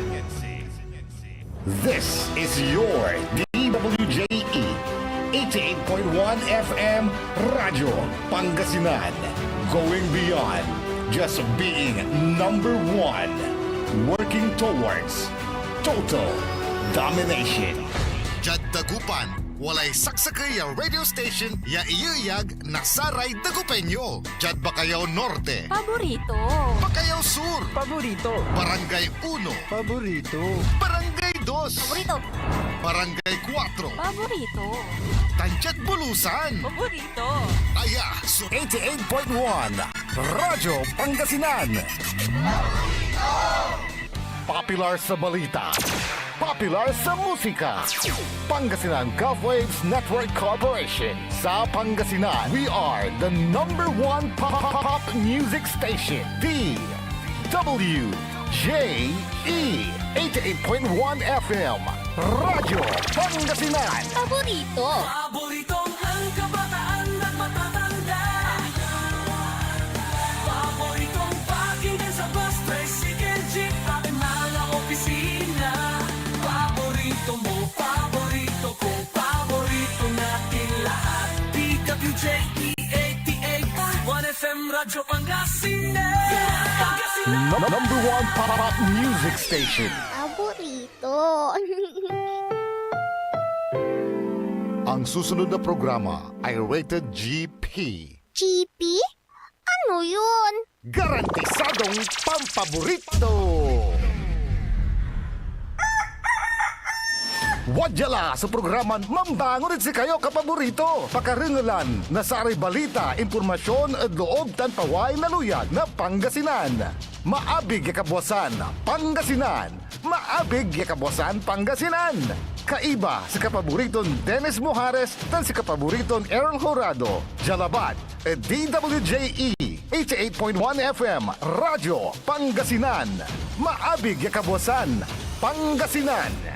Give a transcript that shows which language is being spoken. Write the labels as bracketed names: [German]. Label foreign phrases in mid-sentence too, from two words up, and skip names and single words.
[English] This is your DWJE 88.1 FM Radio Pangasinan, going beyond just being number one, working towards total domination. [Pangasinan] Jad Dagupan, walay saksakay ya radio station ya iyuyag nasaray Dagupenyo. Jad Bacayao Norte, Paborito. Bacayao Sur, Paborito. Barangay 1, Paborito. Barangay 2, Paborito. Barangay 4, Paborito. Tanchat Bulusan, Paborito. Aya, so 88.1 Radyo Pangasinan. [Filipino] Popular sa balita, popular sa musika. Pangasinan Golfwaves Network Corporation. Sa Pangasinan, [English] we are the #1 pop music station. DWJE 88.1 FM, Radyo Pangasinan. Paborito. [Filipino] Paboritong ang kabataan at matatanda. Paboritong pakinggan sa bus, tricycle, jeep, ating mga opisina. Paborito mo, paborito ko, paborito natin lahat. DWJE 88.1 FM, Radyo Pangasinan. [English] #1 pop music station. [Filipino] Paborito. Ang susunod na programa ay [English] rated GP. [Filipino] GP? Ano yun? Garantisadong pampaborito! [Pangasinan] Wadyala sa programan Mambangon si kayo kapaborito. Pakaringalan na sa aray balita, impormasyon at loob tan paway na luyag na Pangasinan. Maabig ya kabwasan Pangasinan. Maabig ya kabwasan Pangasinan. Kaiba sa kapaboriton Dennis Mujares tan si kapaboriton Errol Horado. Jalabat at DWJE 88.1 FM Radyo Pangasinan. Maabig ya kabwasan Pangasinan.